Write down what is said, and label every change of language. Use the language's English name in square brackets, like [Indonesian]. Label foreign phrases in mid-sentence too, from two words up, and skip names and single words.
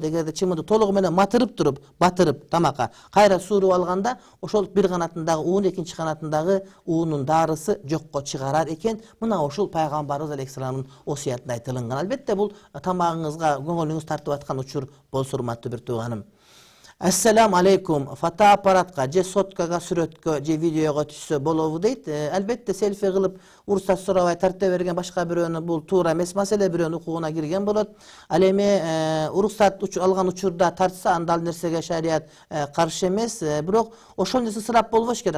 [Kyrgyz] Эгерде чымынды толугу менен матырып туруп, батырып тамакка кайра сууруп алганда, ошол бир канатындагы уун, экинчи канатындагы уунун дарысы жокко чыгарар экен. Мына ушул пайгамбарыбыз алейхиссаламдын осуятында айтылган. Албетте бул тамагыңызга көңүлүңүз тартып аткан учур болсо, урматтуу бир тууганым. [Arabic] السلام عليكم. [Kyrgyz] Fotoapparatga je sotkага сүрөткө je видеого түшсө болобу дейт. Албетте селфи кылып уруксат сурабай тарта берген башка бирөөнү бул туура эмес маселе, бирөөнүн укугуна кирген болот. Ал эми уруксат алган учурда тартса анда ал нерсеге шарият каршы эмес, бирок ошол нерсе ысырап болбош керек.